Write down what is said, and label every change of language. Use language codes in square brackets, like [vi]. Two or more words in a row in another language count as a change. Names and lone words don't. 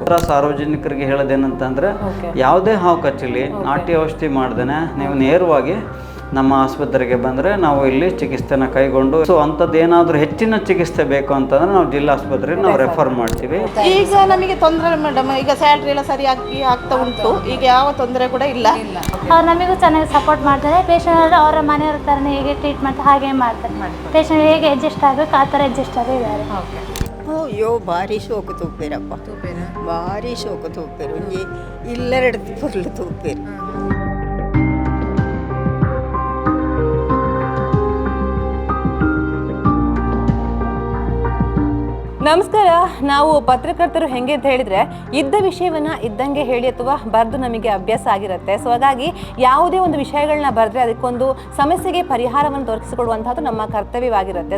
[kn] ಸಾರ್ವಜನಿಕರಿಗೆ ಹೇಳೋದೇನಂತಂದ್ರೆ, ಯಾವುದೇ ಹಾವು ಕಚ್ಚಲಿ ನಾಟಿ ಔಷಧಿ ಮಾಡ್ದೇನೆ ನೀವು ನೇರವಾಗಿ ನಮ್ಮ ಆಸ್ಪತ್ರೆಗೆ ಬಂದರೆ ನಾವು ಇಲ್ಲಿ ಚಿಕಿತ್ಸೆನ ಕೈಗೊಂಡು, ಸೊ ಅಂಥದ್ದೇನಾದರೂ ಹೆಚ್ಚಿನ ಚಿಕಿತ್ಸೆ ಬೇಕು ಅಂತಂದ್ರೆ ನಾವು ಜಿಲ್ಲಾ ಆಸ್ಪತ್ರೆಗೆ ನಾವು ರೆಫರ್ ಮಾಡ್ತೀವಿ. ಈಗ ನಮಗೆ ತೊಂದರೆ ಮೇಡಮ್, ಈಗ ಸ್ಯಾಲ್ರಿ ಎಲ್ಲ ಸರಿಯಾಗಿ ಆಗ್ತಾ ಉಂಟು, ಈಗ ಯಾವ ತೊಂದರೆ ಕೂಡ ಇಲ್ಲ. ಅವ್ರು ನಮಗೂ ಚೆನ್ನಾಗಿ ಸಪೋರ್ಟ್ ಮಾಡ್ತಾರೆ. ಪೇಷಂಟ್ ಅವರ ಮನೆಯವ್ರ ಥರನೇ ಹೇಗೆ ಟ್ರೀಟ್ ಮಾಡ್ತಾರೆ ಹಾಗೆ ಮಾಡ್ತಾರೆ. ಪೇಷಂಟ್ ಹೇಗೆ ಅಡ್ಜಸ್ಟ್ ಆಗಬೇಕು ಆ ಥರ ಅಡ್ಜಸ್ಟ್ ಆಗಿದ್ದಾರೆ. [tcy] ಅಯ್ಯೋ ಭಾರಿ ಶೋಕು ತೂಪೇರಪ್ಪ, ಭಾರಿ ಶೋಕು ತೂಪೇರು. ಇಲ್ಲೆರಡು ಪುರ್ಲು ತೂಪೇರು. [kn] ನಮಸ್ಕಾರ. ನಾವು ಪತ್ರಕರ್ತರು ಹೆಂಗೆ ಅಂತ ಹೇಳಿದ್ರೆ, ಇದ್ದ ವಿಷಯವನ್ನ ಇದ್ದಂಗೆ ಹೇಳಿ ಅಥವಾ ಬರೆದು ನಮಗೆ ಅಭ್ಯಾಸ ಆಗಿರುತ್ತೆ. ಸೊ ಹಾಗಾಗಿ ಯಾವುದೇ ಒಂದು ವಿಷಯಗಳನ್ನ ಬರೆದ್ರೆ ಅದಕ್ಕೊಂದು ಸಮಸ್ಯೆಗೆ ಪರಿಹಾರವನ್ನು ದೊರಕಿಸಿಕೊಡುವಂತಹದ್ದು ನಮ್ಮ ಕರ್ತವ್ಯವಾಗಿರುತ್ತೆ.